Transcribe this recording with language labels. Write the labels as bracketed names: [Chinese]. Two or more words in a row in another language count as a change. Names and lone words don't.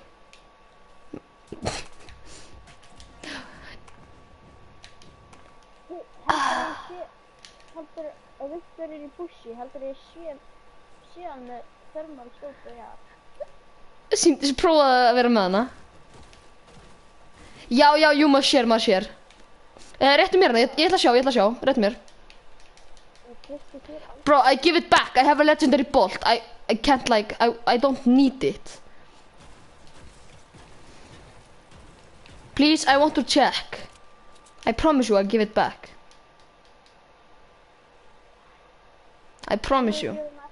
[Icelandic] Heldur að Viktor er í bushi, heldur ég sé hann með [English] thermal scope, [Icelandic] já. prófaði að vera með hana. Já, jú, maður sér. Réttu mér hana, ég ætla að sjá, réttu mér. [English] Bro, I give it back, I have a legendary bolt. I can't like, I don't need it. Please, I want to check. I promise you I'll give it back. I promise you.